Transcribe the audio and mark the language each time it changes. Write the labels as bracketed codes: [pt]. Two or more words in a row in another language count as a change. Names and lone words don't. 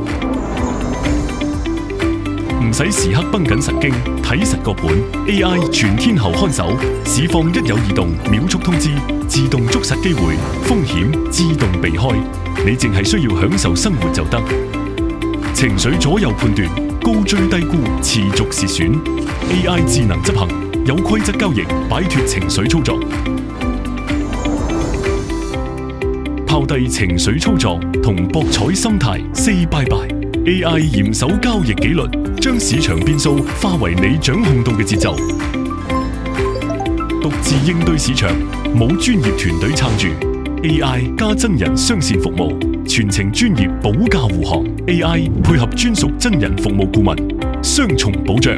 [yue] 唔使時刻繃緊神經，睇實個盤 ，AI 全天候看守，市況一有異動，秒速通知，自動捉實機會，風險自動避開，你淨係需要享受生活就得。情緒左右判斷，高追低沽，持續蝕損 ，AI 智能執行，有規則交易，擺脫情緒操作，拋低情緒操作同博彩心態 ， [en] say bye bye。 [yue] AI 嚴守交易紀律，將市場變數化為你掌控到嘅節奏。獨自應對市場，冇專業團隊撐住。AI 加真人雙線服務，全程專業保駕護航。AI 配合專屬真人服務顧問，雙重保障。